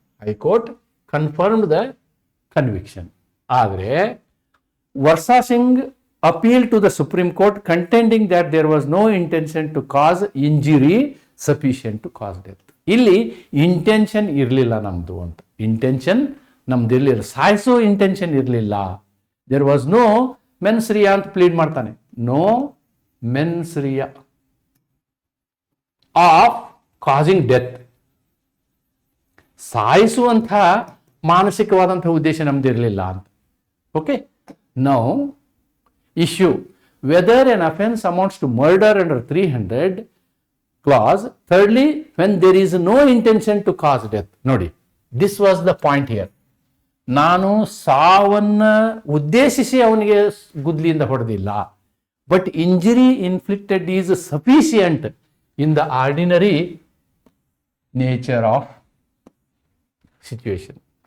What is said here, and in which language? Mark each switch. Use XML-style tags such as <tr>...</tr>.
<en>High Court confirmed the conviction.</en> <kn>ಆದರೆ</kn> <en>Varsa Singh appealed to the Supreme Court contending that there was no intention to cause injury sufficient to cause death.</en> <kn>ಇಲ್ಲಿ intention ಇರಲಿಲ್ಲ ನಮ್ದು ಅಂತ, intention ನಮ್ದು ಇರಲಿಲ್ಲ, ಸಾಯಿಸೋ intention ಇರಲಿಲ್ಲ.</kn> <en>there was no mens rea</en> <kn>ಅಂತ plead ಮಾಡ್ತಾನೆ.</kn> <en>No mens rea of causing death.</en> <kn>ಸಾಯಿಸುವಂತಹ ಮಾನಸಿಕವಾದಂತಹ ಉದ್ದೇಶ ನಮ್ದು ಇರಲಿಲ್ಲ ಅಂತ.</kn> <en>Okay, now issue whether an offence amounts to murder under 300 clause. Thirdly, when there is no intention to cause death. ನೋಡಿ, this was the point here.</en> <kn>ನಾನು ಸಾವನ್ನ ಉದ್ದೇಶಿಸಿ ಅವನಿಗೆ ಗುದ್ಲಿಯಿಂದ ಹೊಡೆದಿಲ್ಲ,</kn> <en>But injury inflicted is sufficient in the ordinary nature of situation.</en>